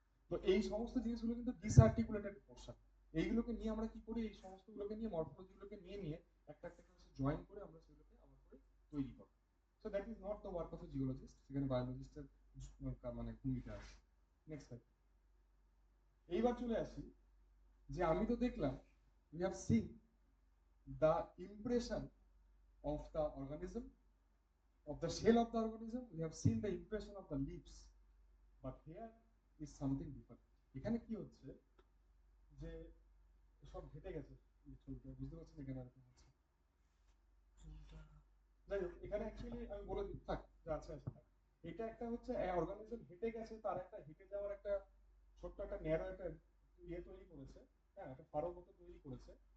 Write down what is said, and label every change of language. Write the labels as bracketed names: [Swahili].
[Bangla] তো এই সমস্ত জিনিসগুলো কিন্তু ডিসআর্টিকুলেটেড পোর্শন। এইগুলোকে নিয়ে আমরা কি করি, এই সমস্তগুলোকে নিয়ে, মরফোলজিগুলোকে নিয়ে নিয়ে একটা একটা ক্লাসে জয়েন করে আমরা সেগুলোকে আবার করে তৈরি করি। [English] so that is not the work of a geologist, [Bangla] সেখানে বায়োলজিস্টের মানে ভূমিকা আছে। [English] Next slide. [Bangla] এইবার চলে আসি, যে আমি তো দেখলাম, [English] We have seen the impression of the organism, of the shell of the organism, we have seen the impression of the leaves, but here is something different. [Bangla] এখানে কি হচ্ছে, যে সব ঘেটে গেছে, বুঝতে পারছেন এখানে আর কি হচ্ছে। যাই হোক, এখানে অ্যাকচুয়ালি আমি বলে দিই, থাক যা আছে আছে থাক। এটা একটা হচ্ছে অর্গানিজম হেঁটে গেছে, তার একটা হেঁটে যাওয়ার একটা ছোট্ট একটা ন্যারো একটা ইয়ে তৈরি করেছে, হ্যাঁ, একটা ফাড়োর মতো তৈরি করেছে।